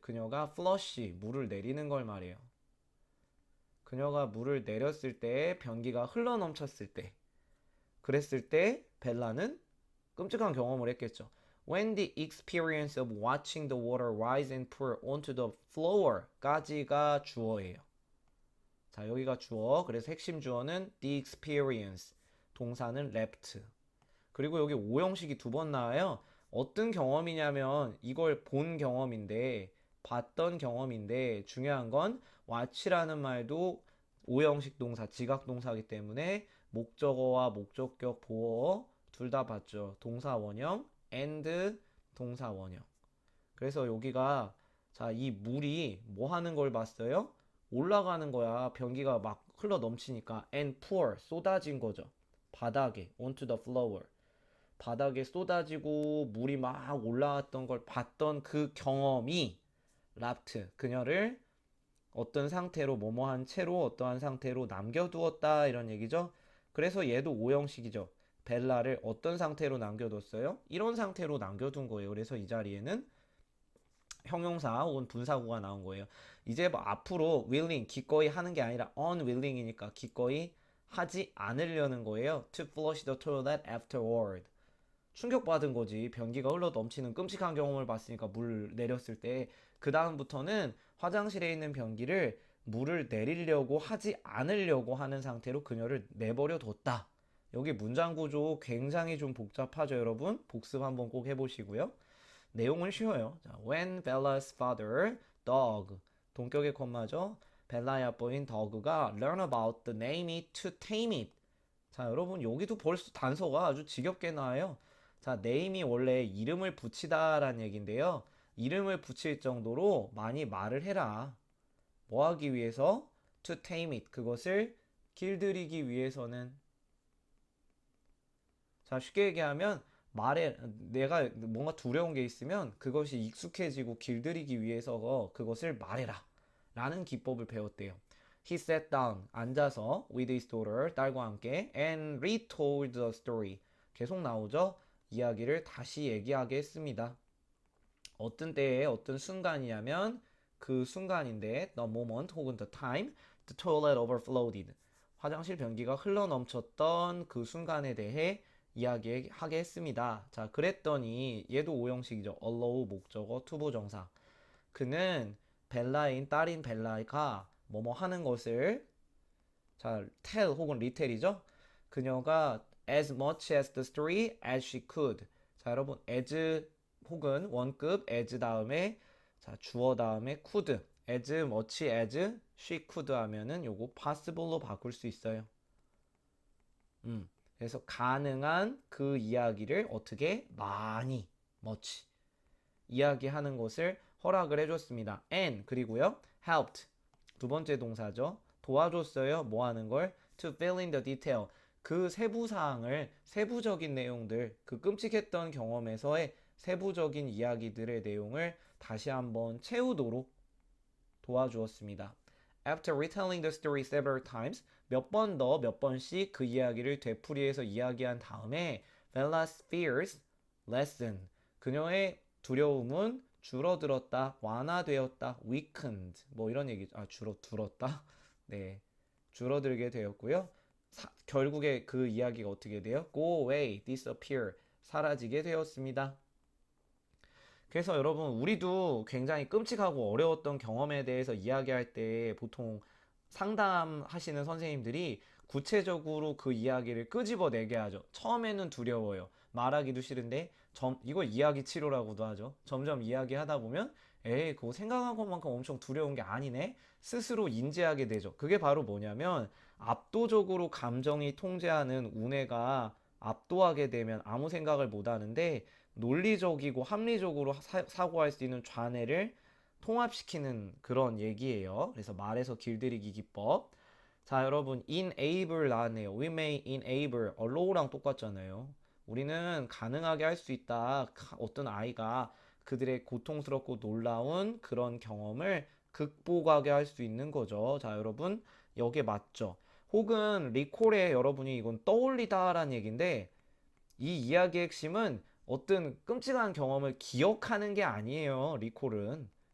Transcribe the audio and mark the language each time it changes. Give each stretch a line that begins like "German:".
Korean: 그녀가 flush, 물을 내리는 걸 말해요. 그녀가 물을 내렸을 때 변기가 흘러 넘쳤을 때 그랬을 때 벨라는 끔찍한 경험을 했겠죠.
English: When the experience of watching the water rise and pour onto the floor
Korean: 까지가 주어예요. 자, 여기가 주어. 그래서 핵심 주어는
English: the experience.
Korean: 동사는 left. 그리고 여기 오형식이 두 번 나와요. 어떤 경험이냐면 이걸 본 경험인데 봤던 경험인데 중요한 건 watch라는 말도 오형식 동사, 지각 동사이기 때문에 목적어와 목적격, 보어 둘 다 봤죠. 동사 원형 and 동사 원형. 그래서 여기가 자, 이 물이 뭐 하는 걸 봤어요? 올라가는 거야. 변기가 막 흘러 넘치니까 and pour 쏟아진 거죠. 바닥에
English: onto the floor.
Korean: 바닥에 쏟아지고 물이 막 올라왔던 걸 봤던 그 경험이 랍트 그녀를 어떤 상태로 뭐뭐한 채로 어떠한 상태로 남겨두었다 이런 얘기죠. 그래서 얘도 오형식이죠. 벨라를 어떤 상태로 남겨뒀어요? 이런 상태로 남겨둔 거예요. 그래서 이 자리에는 형용사 혹은 분사구가 나온 거예요. 이제 뭐 앞으로 willing 기꺼이 하는 게 아니라 unwilling이니까 기꺼이 하지 않으려는 거예요.
English: To flush the toilet afterward.
Korean: 충격받은 거지. 변기가 흘러 넘치는 끔찍한 경험을 봤으니까 물 내렸을 때 그 다음부터는 화장실에 있는 변기를 물을 내리려고 하지 않으려고 하는 상태로 그녀를 내버려 뒀다. 여기 문장 구조 굉장히 좀 복잡하죠, 여러분. 복습 한번 꼭 해보시고요. 내용은 쉬워요.
English: 자, when Bella's father, dog,
Korean: 동격의 콤마죠. 벨라의 아빠인 더그가
English: learn about the name it to tame it.
Korean: 자, 여러분 여기도 벌써 단서가 아주 지겹게 나와요. 자, name이 원래 이름을 붙이다라는 얘기인데요. 이름을 붙일 정도로 많이 말을 해라. 뭐 하기 위해서?
English: to tame it.
Korean: 그것을 길들이기 위해서는. 자, 쉽게 얘기하면 말에 내가 뭔가 두려운 게 있으면 그것이 익숙해지고 길들이기 위해서 그것을 말해라 라는 기법을 배웠대요.
English: He sat down
Korean: 앉아서
English: with his daughter
Korean: 딸과 함께
English: and retold the story
Korean: 계속 나오죠. 이야기를 다시 얘기하게 했습니다. 어떤 때에 어떤 순간이냐면 그 순간인데
English: the moment
Korean: 혹은
English: the time the toilet overflowed
Korean: 화장실 변기가 흘러 넘쳤던 그 순간에 대해 이야기하게 했습니다. 자, 그랬더니 얘도 오형식이죠. allow 목적어 투부정사. 그는 벨라인 딸인 벨라가 뭐뭐 하는 것을 자, tell 혹은 retell이죠. 그녀가
English: as much as the story as she could.
Korean: 자, 여러분 as 혹은 원급 as 다음에 자, 주어 다음에 could.
English: as much as she could
Korean: 하면은 요거
English: possible로
Korean: 바꿀 수 있어요. 그래서 가능한 그 이야기를 어떻게 많이 much 이야기하는 것을 허락을 해줬습니다. and 그리고요 helped 두 번째 동사죠. 도와줬어요. 뭐 하는 걸?
English: to fill in the detail
Korean: 그 세부 사항을 세부적인 내용들 그 끔찍했던 경험에서의 세부적인 이야기들의 내용을 다시 한번 채우도록 도와주었습니다.
English: After retelling the story several times
Korean: 몇 번 더 몇 번씩 그 이야기를 되풀이해서 이야기한 다음에
English: Bella's fears lessened
Korean: 그녀의 두려움은 줄어들었다, 완화되었다, weakened 뭐 이런 얘기죠. 아, 줄어들었다. 네, 줄어들게 되었고요. 결국에 그 이야기가 어떻게 돼요?
English: Go away, disappear
Korean: 사라지게 되었습니다. 그래서 여러분 우리도 굉장히 끔찍하고 어려웠던 경험에 대해서 이야기할 때 보통 상담하시는 선생님들이 구체적으로 그 이야기를 끄집어내게 하죠. 처음에는 두려워요. 말하기도 싫은데 이걸 이야기 치료라고도 하죠. 점점 이야기하다 보면 에이 그거 생각한 것만큼 엄청 두려운 게 아니네 스스로 인지하게 되죠. 그게 바로 뭐냐면 압도적으로 감정이 통제하는 우뇌가 압도하게 되면 아무 생각을 못 하는데 논리적이고 합리적으로 사고할 수 있는 좌뇌를 통합시키는 그런 얘기예요. 그래서 말에서 길들이기 기법. 자, 여러분, enable 나왔네요.
English: We may enable,
Korean: allow랑 똑같잖아요. 우리는 가능하게 할 수 있다. 어떤 아이가 그들의 고통스럽고 놀라운 그런 경험을 극복하게 할 수 있는 거죠. 자, 여러분, 여기에 맞죠? 혹은 리콜에 여러분이 이건 떠올리다라는 얘기인데 이 이야기의 핵심은 어떤 끔찍한 경험을 기억하는 게 아니에요. 리콜은.